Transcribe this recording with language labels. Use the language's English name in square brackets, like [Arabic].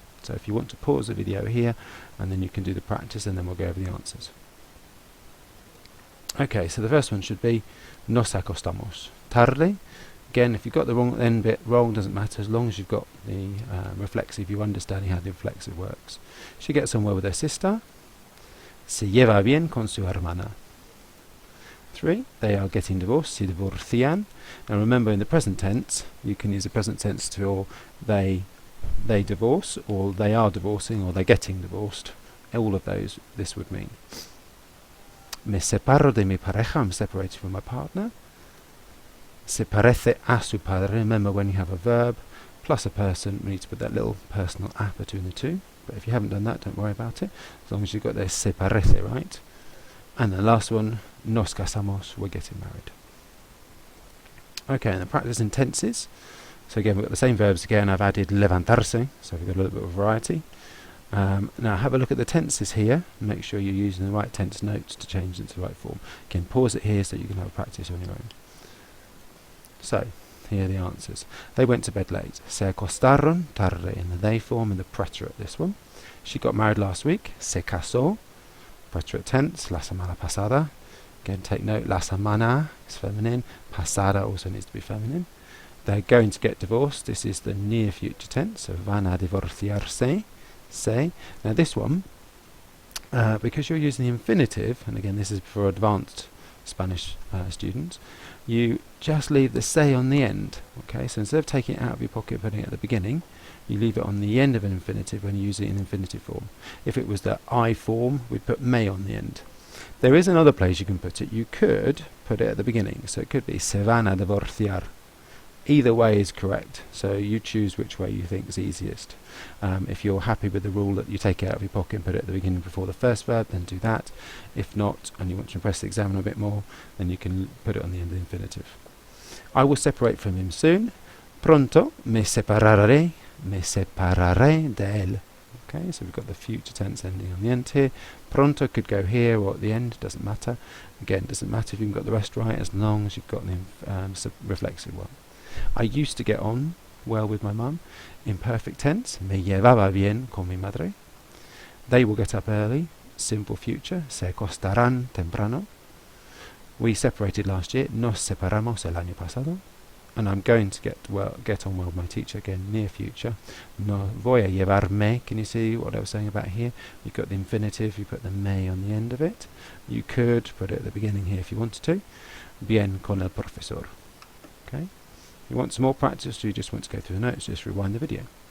[English] So if you want to pause the video here, and then you can do the practice, and then we'll go over the answers. Okay, so the first one should be [Spanish] nos acostamos tarde. [English] Again, if you've got the wrong end bit wrong, doesn't matter, as long as you've got the reflexive, you understanding how the reflexive works. She gets on well with her sister. [Spanish] Se lleva bien con su hermana. [English] 3, they are getting divorced. [Spanish] Se divorcian. [English] Now remember, in the present tense, you can use the present tense for they divorce, or they are divorcing, or they're getting divorced. All of those this would mean. [Spanish] Me separo de mi pareja. [English] I'm separated from my partner. [Spanish] Se parece a su padre. [English] Remember, when you have a verb plus a person, we need to put that little personal a between the two. But if you haven't done that, don't worry about it, as long as you've got their se parece, right? And the last one, [Spanish] nos casamos, [English] we're getting married. Okay, and the practice in tenses. So again, we've got the same verbs again. I've added levantarse, so we've got a little bit of variety. Now have a look at the tenses here. Make sure you're using the right tense notes to change it to the right form. Again, pause it here so you can have a practice on your own. So, here are the answers. They went to bed late. [Spanish] Se acostaron tarde, [English] in the they form, and the preterite, this one. She got married last week. [Spanish] Se casó, [English] preterite tense, [Spanish] la semana pasada. [English] Again, take note, la semana is feminine. Pasada also needs to be feminine. They're going to get divorced. This is the near future tense, so [Spanish] van a divorciarse. [English] Se. Now this one, because you're using the infinitive, and again this is for advanced Spanish students, you just leave the se on the end. Okay, so instead of taking it out of your pocket and putting it at the beginning, you leave it on the end of an infinitive when you use it in infinitive form. If it was the I form, we'd put me on the end. There is another place you can put it. You could put it at the beginning, so it could be [Spanish] se van a divorciar. [English] Either way is correct, so you choose which way you think is easiest. If you're happy with the rule that you take it out of your pocket and put it at the beginning before the first verb, then do that. If not, and you want to impress the examiner a bit more, then you can put it on the end of the infinitive. I will separate from him soon. [Spanish] Pronto me separaré de él. [English] Okay, so we've got the future tense ending on the end here. Pronto could go here or at the end, doesn't matter. Again, doesn't matter if you've got the rest right, as long as you've got the reflexive one. I used to get on well with my mum. In perfect tense, [Spanish] me llevaba bien con mi madre. [English] They will get up early. Simple future, [Spanish] se acostarán temprano. [English] We separated last year. [Spanish] Nos separamos el año pasado. [English] And I'm going to get on well with my teacher. Again, near future. [Spanish] No voy a llevarme. [English] Can you see what I was saying about here? You've got the infinitive. You put the me on the end of it. You could put it at the beginning here if you wanted to. [Spanish] Bien con el profesor. [English] Okay. You want some more practice, or you just want to go through the notes, just rewind the video.